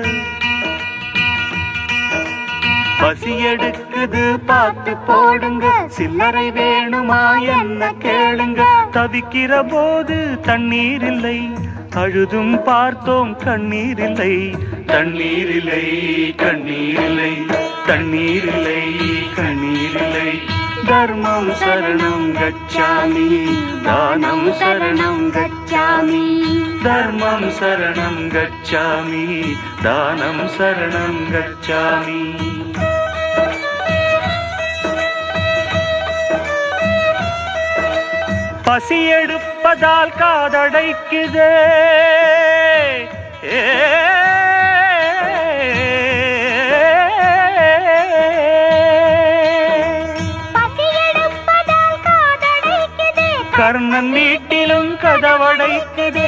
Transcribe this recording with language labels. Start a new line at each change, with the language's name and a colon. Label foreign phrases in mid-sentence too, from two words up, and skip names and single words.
Tamil: பசி எடுக்குது பார்த்து போடுங்க. சில்லறை வேணுமா என்ன கேளுங்க. தவிக்கிற போது தண்ணீர் இல்லை அழுதும் பார்த்தோம் கண்ணீர் இல்லை. தண்ணீர் இல்லை கண்ணீர் இல்லை தண்ணீர் இல்லை கண்ணீர் இல்லை.
Sanskrit: धर्मं शरणं गच्छामि दानं शरणं गच्छामि. धर्मं शरणं गच्छामि दानं शरणं गच्छामि.
Tamil: பசி எடுப்பதால் காதடைக்குதே கர்ணன் வீட்டிலும் கதவடைக்குதே.